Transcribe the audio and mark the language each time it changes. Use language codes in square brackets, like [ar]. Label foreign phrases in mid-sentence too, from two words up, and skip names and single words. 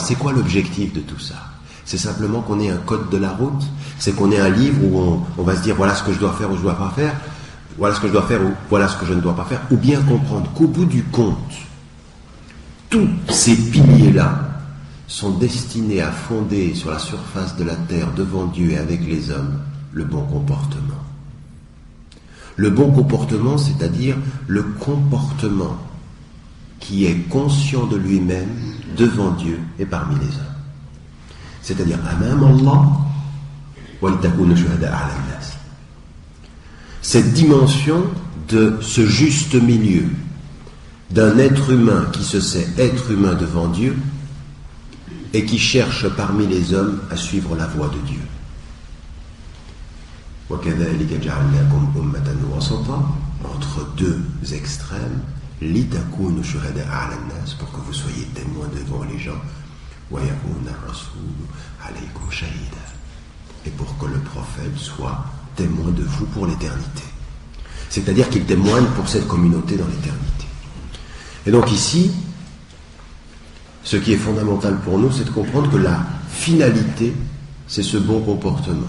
[fr] C'est quoi l'objectif de tout ça ? C'est simplement qu'on ait un code de la route, c'est qu'on ait un livre où on va se dire voilà ce que je dois faire ou je ne dois pas faire, voilà ce que je dois faire ou voilà ce que je ne dois pas faire, ou bien comprendre qu'au bout du compte, tous ces piliers-là sont destinés à fonder sur la surface de la terre devant Dieu et avec les hommes le bon comportement. Le bon comportement, c'est-à-dire le comportement qui est conscient de lui-même devant Dieu et parmi les hommes. [ar] C'est-à-dire أمام الله ولتكونوا شهداء على الناس. [fr] Cette dimension de ce juste milieu d'un être humain qui se sait être humain devant Dieu et qui cherche parmi les hommes à suivre la voie de Dieu. [ar] وَكَذَلِكَ جَعَلْنَاكُمْ أُمَّةً وَسَطًا, [fr] entre 2 extrêmes, [ar] لتكونوا شهداء على الناس, [fr] pour que vous soyez témoins devant les gens. Et pour que le prophète soit témoin de vous pour l'éternité. C'est-à-dire qu'il témoigne pour cette communauté dans l'éternité. Et donc ici, ce qui est fondamental pour nous, c'est de comprendre que la finalité, c'est ce bon comportement.